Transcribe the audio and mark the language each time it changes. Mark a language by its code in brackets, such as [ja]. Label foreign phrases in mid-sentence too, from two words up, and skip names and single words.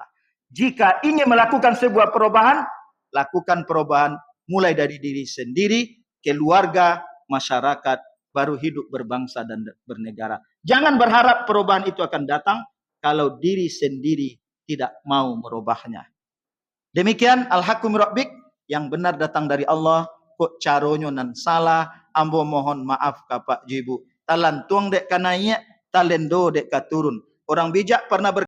[id] Jika ingin melakukan sebuah perubahan, lakukan perubahan mulai dari diri sendiri, keluarga, masyarakat, baru hidup berbangsa dan bernegara. Jangan berharap perubahan itu akan datang kalau diri sendiri tidak mau merubahnya. Demikian [ar] al-haqqu min rabbik, [id] yang benar datang dari Allah, [min] kok caronyo nan salah, ambo mohon maaf Bapak Ibu. Talan tuang dek kanainya, talendo dek katurun. [id] Orang bijak pernah